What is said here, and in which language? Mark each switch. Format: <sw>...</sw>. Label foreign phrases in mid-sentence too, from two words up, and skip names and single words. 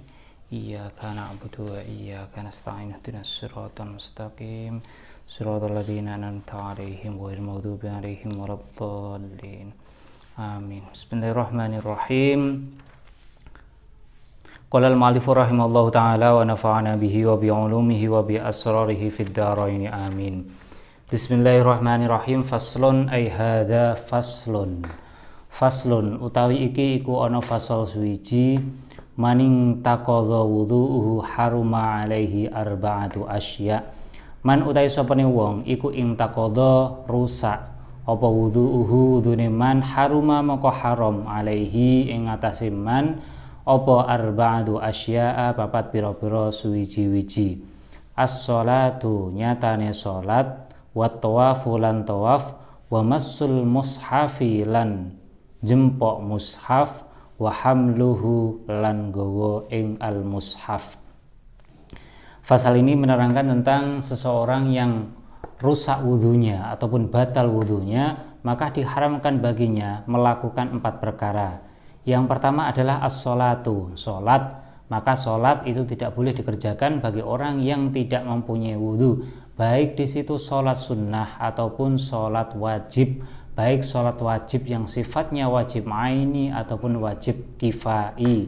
<ar>إياك نعبد وإياك نستعين اهدنا الصراط المستقيم. صراط الذين أنعمت عليهم غير المغضوب عليهم ولا الضالين. Amin. بسم الله الرحمن الرحيم. قال المؤلف رحمه الله تعالى ونفعنا به وبعلومه وبأسراره في الدارين آمين. بسم الله الرحمن الرحيم. فصل أي هذا فصل.</ar> <jv>Faslun utawi iki iku ana fasal suwiji maning</jv> <ar>تقض وضوءه حرم عليه أربعة أشياء.</ar> <jv>Man utawi sapane wong iku ing taqadha rusak apa wudhu'uhu wudhune</jv> <ar>من حرم</ar> <jv>maka haram alaihi ing atase man apa</jv> <ar>أربعة أشياء</ar> <jv>papat pira-pira suwiji-wiji. As-sholatu nyatane salat,</jv> <ar>والطواف</ar> <jv>lan tawaf,</jv> <ar>ومس المصحف</ar> <jv>lan jempok mushaf,</jv> <ar>وحمله</ar> <jv>lan gawa ing al-mushaf.</jv> <id>Fasal ini menerangkan tentang seseorang yang rusak wudunya ataupun batal wudunya, maka diharamkan baginya melakukan 4 perkara. Yang pertama adalah as-sholatu, sholat. Maka sholat itu tidak boleh dikerjakan bagi orang yang tidak mempunyai wudhu, baik di situ sholat sunnah ataupun sholat wajib, baik sholat wajib yang sifatnya wajib aini ataupun wajib kifai.</id>